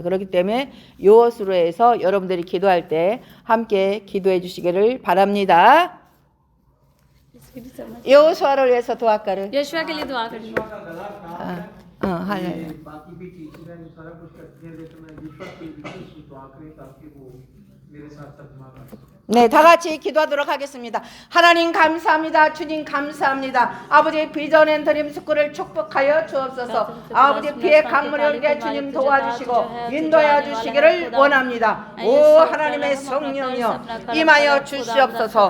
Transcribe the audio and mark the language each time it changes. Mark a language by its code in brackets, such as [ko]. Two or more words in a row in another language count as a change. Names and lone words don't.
[ko] 그렇기 때문에 여호수아에서 여러분들이 기도할 때 함께 기도해 주시기를 바랍니다. 여호수아를 위해서 도학가를 [hi] यीशुआ के लिए दुआ करनी है। [ko] 할렐루야. [hi] बाकी भी टीचर हैं जो सारा कुछ करती हैं, लेकिन मैं दीपक की विशेष दुआ करें ताकि वो मेरे साथ तर्जुमा कर सकें। [ko] 네, 다 같이 기도하도록 하겠습니다. 하나님 감사합니다. 주님 감사합니다. 아버지 비전 앤 드림 스쿨을 축복하여 주옵소서. 아버지 피의 강물을 위해 주님 도와주시고 인도하여 주시기를 원합니다. 오 하나님의 성령이여 임하여 주시옵소서.